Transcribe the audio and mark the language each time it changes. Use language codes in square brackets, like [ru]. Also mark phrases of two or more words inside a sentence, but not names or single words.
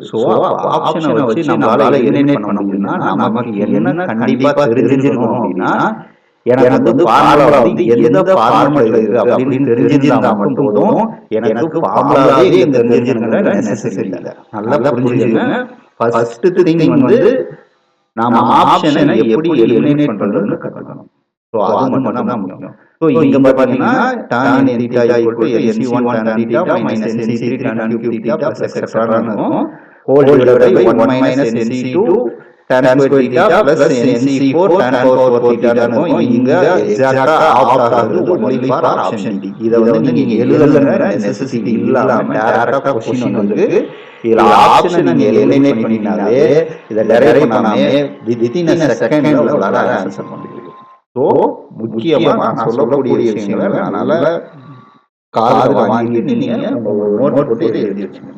[ta] சோ ஆப்ஷனை வச்சு நம்மளால எலிமினேட் பண்ண முடியும்னா நமக்கு என்ன கண்டிப்பா தெரிஞ்சிருக்கணும் அப்படின்னா எனக்கு வந்து ஃபார்முலா வந்து எந்த ஃபார்மட்ல இருக்கு அப்படின்னு தெரிஞ்சிருந்தா மட்டும் போதும். எனக்கு ஃபார்முலாவே தெரிஞ்சிருக்கிற நெசசரி இல்ல. நல்லா புரிஞ்சுக்கங்க. ஃபர்ஸ்ட் திங் வந்து நாம ஆப்ஷனை எப்படி எலிமினேட் பண்றதுன்னு கத்துக்கணும். ஸோ அது மட்டும் தான் முக்கியம். ஸோ இங்க பாத்தீங்கன்னா [en] tan n theta equal to nc1 tan theta minus nc3 tan cube theta plus etc. [ta] இருக்கும். [en] whole divided by 1 minus nc2 tan square theta plus nc4 tan power 4 theta இருக்கும். [ta] இங்க எக்ஸாக்ட்டா ஆப்ட் ஆகுது [en] only for option D. [ta] இத வந்து நீங்க எழுதணும்ன்ற நெசசிட்டி இல்லாம டைரக்டா क्वेश्चन வந்து இதுல ஆப்ஷனை நீங்க எலிமினேட் பண்ணினாலே இத டெரைவ் பண்ணாம [en] within a second [ta] உங்களால ஆன்சர் பண்ண முடியும். ஸோ முக்கியமா நான் சொல்லக்கூடிய விஷயங்களை அதனால காதுல வாங்கிட்டு நீங்க ஒரு நோட் போட்டு எழுதி வச்சுக்கணும்.